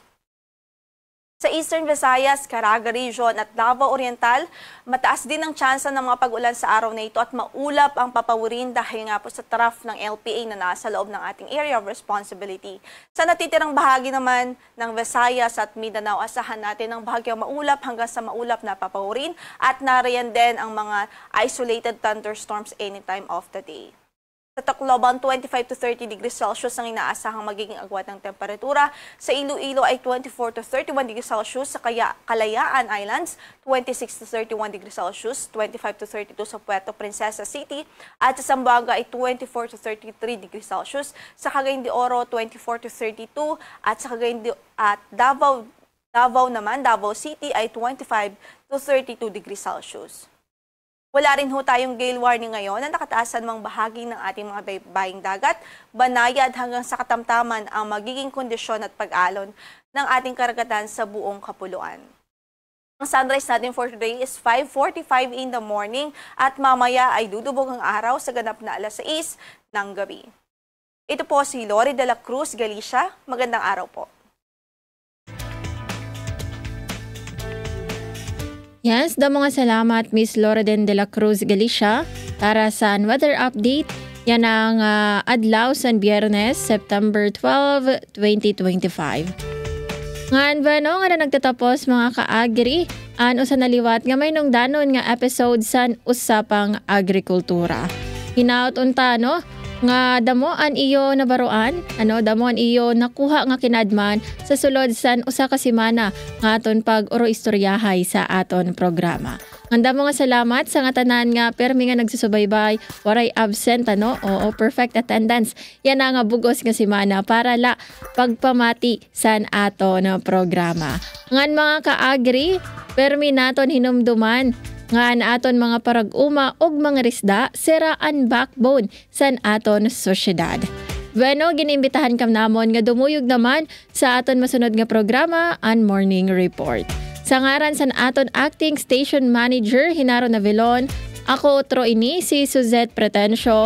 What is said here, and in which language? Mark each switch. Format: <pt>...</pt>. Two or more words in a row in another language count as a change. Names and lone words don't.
<tl>Sa Eastern Visayas, Caraga Region at Davao Oriental, mataas din ang tsansa ng mga pag-ulan sa araw na ito at maulap ang papawirin dahil nga po sa trough ng LPA na nasa loob ng ating</tl> <en>area of responsibility.</en> <tl>Sa natitirang bahagi naman ng Visayas at Mindanao, asahan natin ang bahagyang maulap hanggang sa maulap na papawirin at nariyan din ang mga</tl> <en>isolated thunderstorms anytime of the day.</en> <tl>Sa Tacloban,</tl> <en>25 to 30 degrees Celsius</en> <tl>ang inaasahang magiging agwat ng temperatura. Sa Iloilo ay</tl> <en>24 to 31 degrees Celsius.</en> <tl>Sa Kalayaan Islands,</tl> <en>26 to 31 degrees Celsius.</en> <tl>25 to 32 sa Puerto Princesa City. At sa Zamboanga ay</tl> <en>24 to 33 degrees Celsius.</en> <tl>Sa Cagayan de Oro, 24 to 32. At sa Davao City ay</tl> <en>25 to 32 degrees Celsius.</en> <tl>Wala rin ho tayong</tl> <en>gale warning</en> <tl>ngayon na nakataasan mang bahagi ng ating mga baybaying dagat. Banayad hanggang sa katamtaman ang magiging kondisyon at pag-alon ng ating karagatan sa buong kapuluan. Ang sunrise natin</tl> <en>for today is 5:45 in the morning</en> <tl>at mamaya ay dudubog ang araw sa ganap na 6:00 ng gabi. Ito po si Lori de la Cruz Galicia. Magandang araw po. Yes, mga salamat Miss Lourdes de la Cruz Galicia para sa</tl> <en>weather update.</en> <war>Yan ang adlaw sa Biyernes, September 12, 2025. Ngan ba no, nga na nagtatapos mga ka-agri, ano sa naliwat nga may nung danon nga episode sa Usapang Agrikultura. Hinaut unta no, nga damoan iyo nabaroan, damoan iyo nakuha nga kinadman sa sulod san usa ka semana nga aton pag-uro istoryahay sa aton programa. Handa mo nga salamat sa nga tanan nga permi nga nagsusubaybay, waray absent o</war> <en>perfect attendance.</en> <war>Yan nga bugos nga semana para la pagpamati san aton programa. Ngan mga ka-agri, permi naton hinumduman nga aton mga parag-uma og mga risda seraan backbone san aton sosyedad. Bueno, giniimbitahan kam namon nga dumuyog naman sa aton masunod nga programa ang Morning Report. Sa ngaran san aton acting station manager Hinaro Navilon, ako otro ini si Suzette Pretencio.</war>